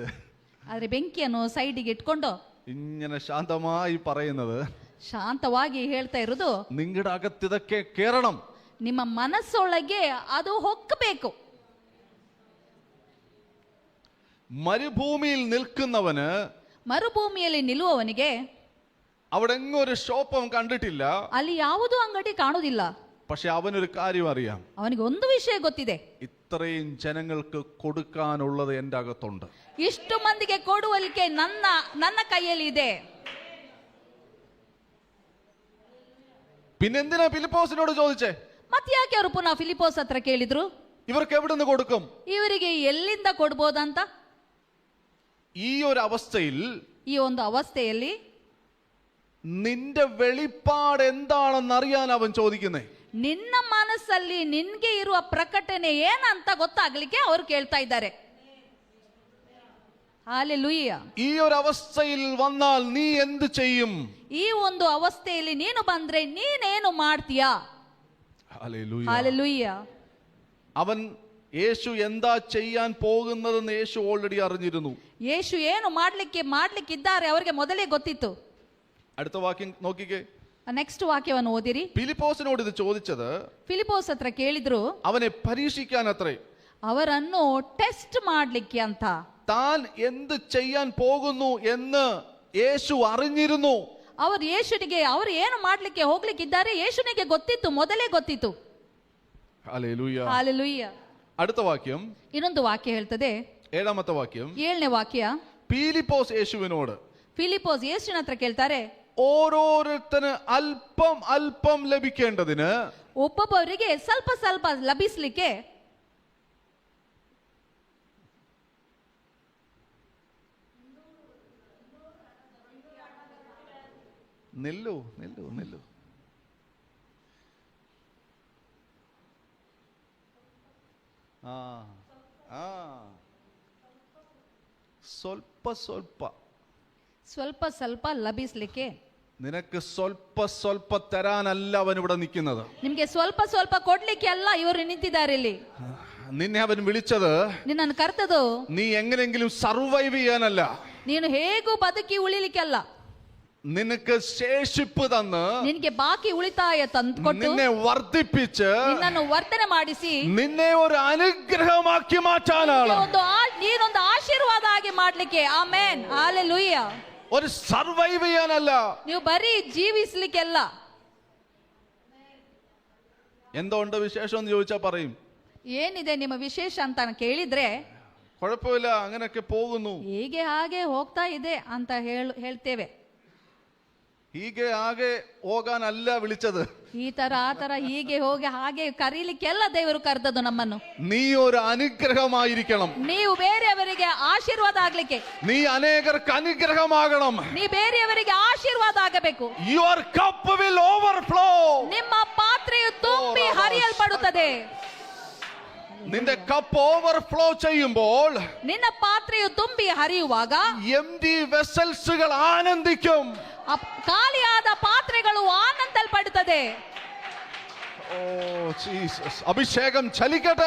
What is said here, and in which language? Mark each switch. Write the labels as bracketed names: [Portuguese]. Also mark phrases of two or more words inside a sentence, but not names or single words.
[Kannada] ಆದ್ರೆ ಬೆಂಕಿಯನ್ನು ಸೈಡಿಗೆ ಇಟ್ಕೊಂಡು [Malayalam] ഇങ്ങനെ ശാന്തമായി പറയുന്നത്, [Kannada] ಶಾಂತವಾಗಿ ಹೇಳ್ತಾ ಇರೋದು, [Malayalam] നിങ്ങളുടെ അകത്തിതൊക്കെ കേറണം. [Kannada] ನಿಮ್ಮ ಮನಸ್ಸೊಳಗೆ ಅದು ಹೊಕ್ಕಬೇಕು. [Malayalam] മരുഭൂമിയിൽ നിൽക്കുന്നവന്, [Kannada] ಮರುಭೂಮಿಯಲ್ಲಿ ನಿಲ್ಲುವವನಿಗೆ [Malayalam] അവിടെ എങ്ങും ഒരു ഷോപ്പ് അവൻ കണ്ടിട്ടില്ല. [Kannada] ಅಲ್ಲಿ ಯಾವುದೂ ಅಂಗಡಿ ಕಾಣುವುದಿಲ್ಲ. [Malayalam] പക്ഷെ അവനൊരു കാര്യം അറിയാം, [Kannada] ಅವನಿಗೆ ಒಂದು ವಿಷಯ ಗೊತ್ತಿದೆ, [Malayalam] ഇത്രയും ജനങ്ങൾക്ക് കൊടുക്കാനുള്ളത് എൻ്റെ അകത്തുണ്ട്. [Kannada] ಇಷ್ಟು ಮಂದಿಗೆ ಕೊಡುವಲಿಕ್ಕೆ ನನ್ನ ಕೈಯಲ್ಲಿ ಇದೆ. [Malayalam] പിന്നെന്തിനാ ഫിലിപ്പോസിനോട് ചോദിച്ചേ? [Kannada] ಮತ್ತೆ ಯಾಕೆ ಅವರು ಪುನಃ ಫಿಲಿಪೋಸ್ ಹತ್ರ ಕೇಳಿದ್ರು, [Malayalam] ഇവർക്ക് എവിടെ നിന്ന് കൊടുക്കും, [Kannada] ಇವರಿಗೆ ಎಲ್ಲಿಂದ ಕೊಡ್ಬೋದಂತ? [Malayalam] ഈ ഒരു അവസ്ഥയിൽ, [Kannada] ಈ ಒಂದು ಅವಸ್ಥೆಯಲ್ಲಿ [Malayalam] നിന്റെ വെളിപ്പാട് എന്താണെന്ന് അറിയാൻ അവൻ ചോദിക്കുന്നേ. [Kannada] ನಿನ್ನ ಮನಸ್ಸಲ್ಲಿ ನಿನ್ಗೆ ಇರುವ ಪ್ರಕಟಣೆ ಏನಂತ ಗೊತ್ತಾಗ್ಲಿಕ್ಕೆ ಅವರು ಕೇಳ್ತಾ ಇದ್ದಾರೆ. ಹಲ್ಲೆಲೂಯಾ. [Malayalam] ഈ ഒരു അവസ്ഥയിൽ വന്നാൽ നീ എന്ത് ചെയ്യും? [Kannada] ಈ ಒಂದು ಅವಸ್ಥೆಯಲ್ಲಿ ನೀನು ಬಂದ್ರೆ ನೀನೇನು ಮಾಡ್ತೀಯಾ? [Malayalam] ഹല്ലേലൂയ. അവൻ യേശു എന്താ ചെയ്യാൻ പോകുന്നതെന്ന് യേശു ഓൾറെഡി അറിഞ്ഞിരുന്നു. [Kannada] ಯೇಸು ಏನು ಮಾಡ್ಲಿಕ್ಕಿದ್ದಾರೆ ಅವರಿಗೆ ಮೊದಲೇ ಗೊತ್ತಿತ್ತು. [Malayalam] അടുത്ത വാക്യം നോക്കിക്കേ. [Kannada] ನೆಕ್ಸ್ಟ್ ವಾಕ್ಯವನ್ನು ಓದಿರಿ. [Malayalam] ഫിലിപ്പോസിനോട് ഇത് ചോദിച്ചത് [Kannada] ಫಿಲಿಪೋಸ್ ಹತ್ರ ಕೇಳಿದ್ರು, [Malayalam] അവനെ പരീക്ഷിക്കാൻ അത്രേ, [Kannada] ಅವರನ್ನು ಟೆಸ್ಟ್ ಮಾಡ್ಲಿಕ್ಕೆ ಅಂತ. [Malayalam] താൻ എന്ത് ചെയ്യാൻ പോകുന്നു എന്ന് യേശു അറിഞ്ഞിരുന്നു. [Kannada] ಅವರು ಏನು ಮಾಡ್ಲಿಕ್ಕೆ ಹೋಗ್ಲಿಕ್ಕಿದ್ದಾರೆ ಯೇಸುನಿಗೆ ಗೊತ್ತಿತ್ತು, ಮೊದಲೇ ಗೊತ್ತಿತ್ತು. [Malayalam] ഹല്ലേലൂയ. [Kannada] ಹಲ್ಲೆಲೂಯ. [Malayalam] അടുത്ത വാക്യം, [Kannada] ಇನ್ನೊಂದು ವಾಕ್ಯ ಹೇಳ್ತದೆ, [Malayalam] ഏഴാമത്തെ വാക്യം, [Kannada] 7ನೇ ವಾಕ್ಯ. [Malayalam] പീലിപ്പോസ് യേശുവിനോട്, [Kannada] ಫಿಲಿಪೋಸ್ ಯೇಸುವಿನ ಹತ್ರ ಕೇಳ್ತಾರೆ, [Malayalam] ഓരോരുത്തന് അല്പം അല്പം ലഭിക്കേണ്ടതിന് [Kannada] ಒಬ್ಬೊಬ್ಬರಿಗೆ ಸ್ವಲ್ಪ ಸ್ವಲ್ಪ ಲಭಿಸ್ಲಿಕ್ಕೆ [Malayalam] നില്ലു നില്ലു നില്ലു ആ ആ [Kannada] ಸ್ವಲ್ಪ ಸ್ವಲ್ಪ ಸ್ವಲ್ಪ ಸ್ವಲ್ಪ ಲಭಿಸ್ಲಿಕ್ಕೆ. [Malayalam] നിനക്ക് [Kannada] ಸ್ವಲ್ಪ ಸ್ವಲ್ಪ [Malayalam] തരാനല്ല അവൻ ഇവിടെ നിൽക്കുന്നത്. [Kannada] ನಿಮ್ಗೆ ಸ್ವಲ್ಪ ಸ್ವಲ್ಪ ಕೊಡ್ಲಿಕ್ಕೆ ಅಲ್ಲ ಇವರು ನಿಂತಿದ್ದಾರೆ ಇಲ್ಲಿ. [Malayalam] നിന്നെ അവൻ വിളിച്ചത് [Kannada] ನಿನ್ನನ್ನು ಕರೆದದು [Malayalam] നീ എങ്ങനെയെങ്കിലും സർവൈവ് ചെയ്യാനല്ല, [Kannada] ನೀನು ಹೇಗೂ ಬದುಕಿ ಉಳಿಲಿಕ್ಕಲ್ಲ, [Malayalam] നിനക്ക് ശേഷിപ്പ് തന്ന് [Kannada] ನಿನಗೆ ಬಾಕಿ ಉಳಿತಾಯ ತಂದು ಕೊಟ್ಟು [Malayalam] നിന്നെ വർദ്ധിപ്പിച്ച് [Kannada] ನಿನ್ನನ್ನು ವರ್ತನೆ ಮಾಡಿಸಿ [Malayalam] നിന്നെ ഒരു അനുഗ്രഹമാക്കി മാറ്റാനാണ്. [Kannada] ನೀನೊಂದು ಆಶೀರ್ವಾದ ಆಗಿ ಮಾಡ್ಲಿಕ್ಕೆ. ಆಮೆನ್, ಹಲ್ಲೆಲೂಯ. [Malayalam] ഒരു സർവൈവ് ചെയ്യാനല്ല. [Kannada] ನೀವು ಬರೀ ಜೀವಿಸ್ಲಿಕ್ಕೆಲ್ಲ. [Malayalam] എന്തുകൊണ്ട് വിശേഷം എന്ന് ചോദിച്ചാൽ പറയും, [Kannada] ಏನಿದೆ ನಿಮ್ಮ ವಿಶೇಷ ಅಂತ ಕೇಳಿದ್ರೆ [Malayalam] കുഴപ്പമില്ല അങ്ങനെയൊക്കെ പോകുന്നു, [Kannada] ಹೀಗೆ ಹಾಗೆ ಹೋಗ್ತಾ ಇದೆ ಅಂತ ಹೇಳ್ತೇವೆ. ಹೀಗೆ ಹಾಗೆ ಹೋಗಾನಲ್ಲ ವಿളിച്ചത്. ಈ ತರ ಆ ತರ ಹೀಗೆ ಹೋಗಿ ಹಾಗೆ ಕರೀಲಿಕ್ಕೆಲ್ಲ ದೇವರು ಕರೆದದ್ದು ನಮ್ಮನ್ನು. [Malayalam] നീ ഒരു അനുഗ്രഹമായിരിക്കണം, [Kannada] ನೀವು ಬೇರೆಯವರಿಗೆ ಆಶೀರ್ವಾದ ಆಗ್ಲಿಕ್ಕೆ, [Malayalam] നീ അനേകർക്ക് അനുഗ്രഹമാകണം. [Kannada] ನೀ ಬೇರೆಯವರಿಗೆ ಆಶೀರ್ವಾದ ಆಗಬೇಕು. [English] your cup will overflow. [Kannada] ನಿಮ್ಮ ಪಾತ್ರೆಯು ತುಂಬಿ ಹರಿಯಲ್ಪಡುತ್ತದೆ. [Malayalam] നിന്റെ [English] cup overflow [Malayalam] ചെയ്യുമ്പോൾ [Kannada] ನಿನ್ನ ಪಾತ್ರೆಯು ತುಂಬಿ ಹರಿಯುವಾಗ [English] empty vessels [Malayalam] ആനന്ദിക്കും. [Kannada] ಖಾಲಿಯಾದ ಪಾತ್ರೆಗಳು ಆನಂದಲ್ಪಡುತ್ತದೆ. [Malayalam] ഓ ജീസസ്, അഭിഷേകം ചലിക്കട്ടെ,